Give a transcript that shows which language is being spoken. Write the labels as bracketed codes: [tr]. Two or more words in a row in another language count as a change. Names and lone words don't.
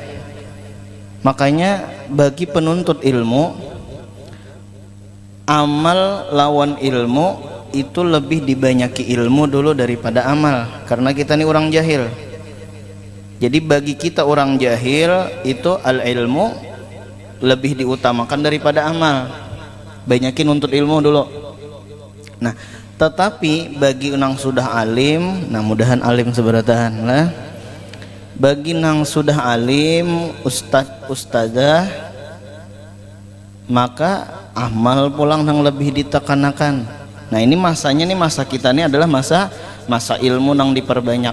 [id] Makanya bagi penuntut ilmu, amal lawan ilmu itu lebih dibanyaki ilmu dulu daripada amal, karena kita ini orang jahil. Jadi bagi kita orang jahil itu al-ilmu lebih diutamakan daripada amal. Banyakin nuntut ilmu dulu. Nah, tetapi bagi orang sudah alim, [bjn] nah mudahan alim seberatahan lah. Bagi nang sudah alim, ustadzah, maka amal pulang nang lebih ditekanakan. Nah ini masanya nih, masa kita ini adalah masa ilmu nang diperbanyak.